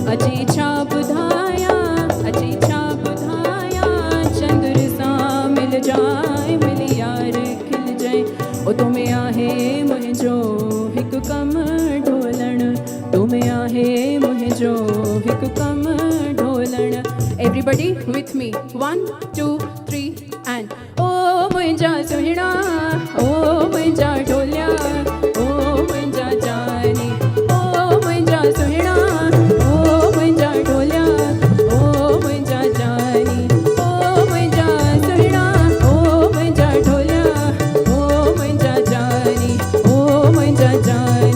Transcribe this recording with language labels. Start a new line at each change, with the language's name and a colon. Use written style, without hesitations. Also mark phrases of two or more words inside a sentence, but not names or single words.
Sindhi: अची छा ॿुधायां, अची छा ॿुधायां, चंद्र सां मिल जाए, मिली यार खिल जाए। ओ तुम्हें आहे मुंहिंजो हिकु कमु ढोलण, तुम्हें आहे मुंहिंजो हिकु कमु ढोलण।
English: Everybody with me, 1 2 3 and
Sindhi: ओ मुंहिंजा सुहिणा, ओ मुंहिंजा ढोलिया, ओ मुंहिंजा जानी, ओ मुंहिंजा सुहिणा, ओ मुंहिंजा ढोलिया, ओ मुंहिंजा जानी, ओ मुंहिंजा सुहिणा, ओ मुंहिंजा ढोलिया, ओ मुंहिंजा जानी, ओ मुंहिंजा जानी।